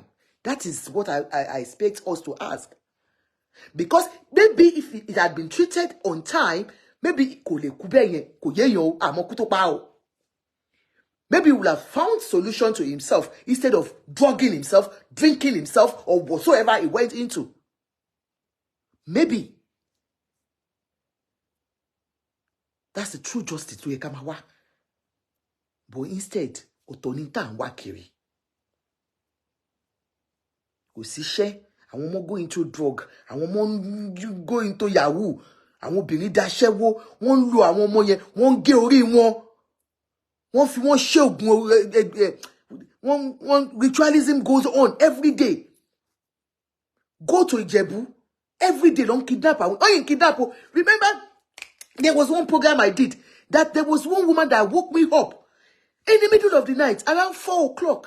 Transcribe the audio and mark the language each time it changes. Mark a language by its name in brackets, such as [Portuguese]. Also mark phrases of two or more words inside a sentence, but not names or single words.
[English] That is what I expect us to ask. Because maybe if it had been treated on time, maybe maybe he would have found solution to himself instead of drugging himself, drinking himself, or whatsoever he went into. Maybe. That's the true justice to Ekamawa. But instead, Otoninta and Wakiri. [Yoruba] Osishe, àwọn ọmọ [English] go into drug, [Yoruba] àwọn ọmọ [English] go into Yahoo, [Yoruba] àwọn obìnrin daṣẹ́wó, wọ́n lo àwọn ọmọ yẹn, wọ́n gé orí wọn. [English] One ritualism goes on every day. Go to Ijebu every day. Don't kidnap her. Oh, you kidnap her. Remember, there was one program I did that there was one woman that woke me up in the middle of the night around 4 o'clock.